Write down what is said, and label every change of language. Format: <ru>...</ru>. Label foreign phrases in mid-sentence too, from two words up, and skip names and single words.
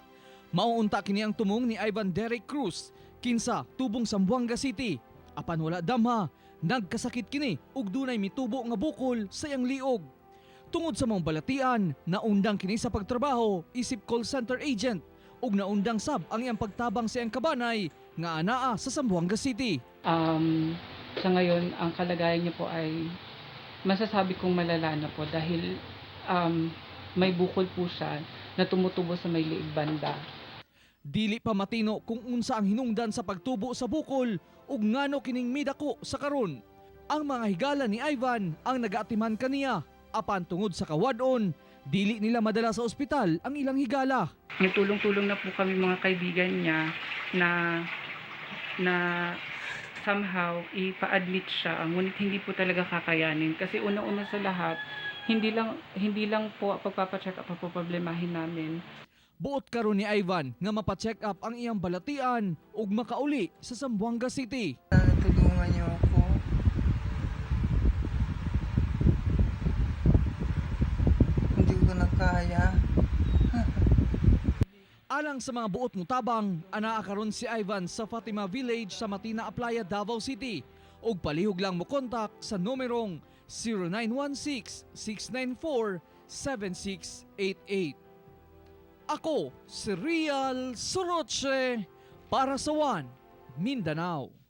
<ceb>Mauunta kini ang tumong ni Ivan Derek Cruz, kinsa tubong Zamboanga City. Apan wala damha, nagkasakit kini ug dunay mitubo nga bukol sa iyang liog. Tungod sa mga balatian, naundang kini sa pagtrabaho isip call center agent ug naundang sab ang iyang pagtabang sa iyang kabanay nga anaa sa Zamboanga City.</ceb> <tl>Sa ngayon, ang kalagayan niya po ay masasabi kong malala na po dahil may bukol po siya na tumutubo sa may liig banda.</tl> <ceb>Dili pa matino kung unsa ang hinungdan sa pagtubo sa bukol ug ngano kining midako sa karon. Ang mga higala ni Ivan ang nagaatiman kaniya, apan tungod sa kawadon, dili nila madala sa ospital ang ilang higala.</ceb> <tl>Nagtulong-tulong na po kami mga kaibigan niya na somehow ipa-admit siya, ngunit hindi po talaga kakayanin kasi una-una sa lahat, hindi lang po pagpapacheck up ang problemahin namin.</tl> <ceb>Buot karon ni Ivan nga mapa-check up ang iyang balatian ug makauli sa Zamboanga City.</ceb> <tl>Tulungan niyo ako. Hindi ko na kaya.</tl> <ceb>Alang sa mga buot mutabang, anaa karon si Ivan sa Fatima Village sa Matina Aplaya, Davao City ug palihog lang mo kontak sa numerong 0916-694-7688. Ako si Real Soroche para sa One Mindanao.</ceb>